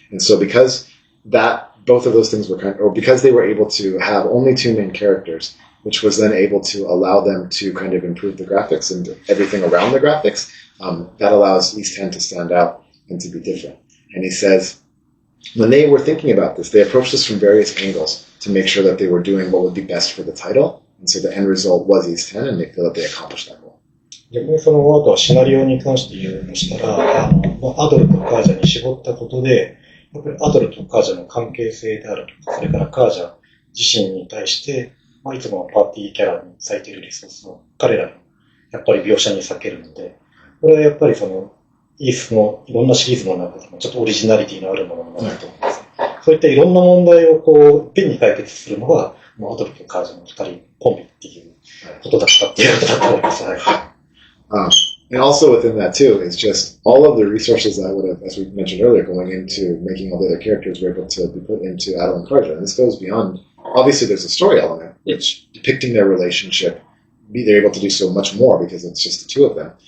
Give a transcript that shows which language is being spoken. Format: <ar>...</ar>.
<en>And so because both of those things were because they were able to have only 2 main characters, which was then able to allow them to kind of improve the graphics and everything around the graphics, that allows East 10 to stand out and to be different. And he says, when they were thinking about this, they approached this from various angles to make sure that they were doing what would be best for the title. And so the end result was East 10, and they feel that they accomplished that goal.</en> <ja>逆にその後はシナリオに関して言うとしたら、アドルとカージャに絞ったことで、やっぱりアドルとカージャの関係性であるとか、それからカージャ自身に対して、いつものパーティーキャラに割いているリソースを彼らのやっぱり描写に避けるので、これはやっぱりそのイースのいろんなシリーズの中でもちょっとオリジナリティのあるものになると思います。そういったいろんな問題をいっぺんに解決するのが、アドルとカージャの2人コンビっていうことだったっていうことだと思います。</ja> <en>And also within that too is just all of the resources that would have, as we mentioned earlier, going into making all the other characters were able to be put into Adel and Karja. And this goes beyond, obviously there's a story element, which depicting their relationship, they're able to do so much more because it's just the 2 of them.</en>